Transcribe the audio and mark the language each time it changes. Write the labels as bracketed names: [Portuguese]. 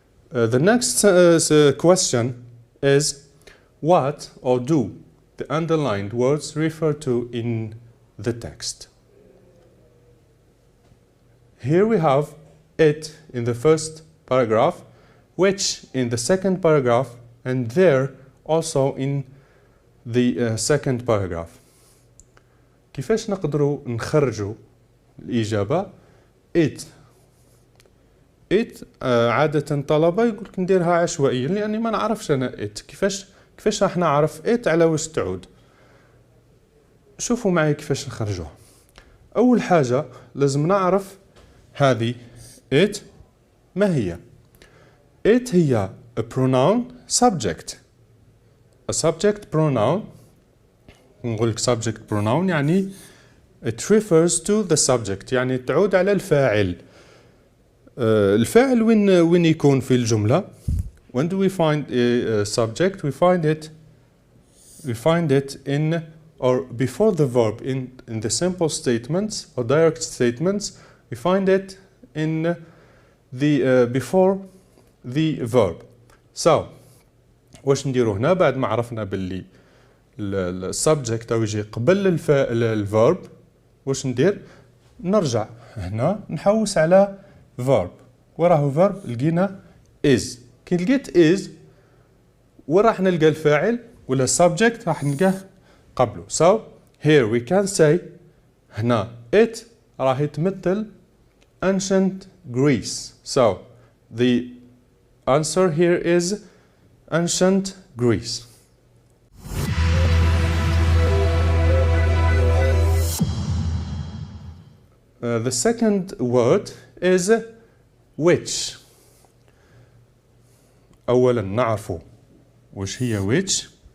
[English] The next question is, what or do the underlined words refer to in the text? Here we have it in the first paragraph, which in the second paragraph, and there also in the second paragraph. [Arabic] كيفاش نقدروا نخرجوا الإجابة it عادة طلبة يقول لك نديرها عشوائيا، لأني ما نعرفش أنا it. كيفاش راح نعرف it على وش تعود؟ شوفوا معي كيفاش نخرجوها. أول حاجة لازم نعرف هذه it ما هي. [English] it هي a pronoun subject. A subject pronoun. [Arabic] نقول لك subject pronoun يعني [English] it refers to the subject، [Arabic] يعني تعود على الفاعل. الفاعل وين يكون في الجملة. [English] When do we find a subject? We find it in or before the verb in the simple statements or direct statements. We find it in the before the verb. [Arabic] So واش نديرو هنا بعد ما عرفنا باللي السبجكت او يجي قبل الفيرب؟ واش ندير؟ نرجع هنا نحوس على verb. وراه verb لقينا is. كي لقيت is وراح نلقى الفاعل ولا subject راح نلقاه قبله. [English] So here we can say هنا it [Arabic] راح يتمثل [English] ancient Greece. So the answer here is ancient Greece. The second word is which. [Arabic] أولا نعرفوا وش هي which.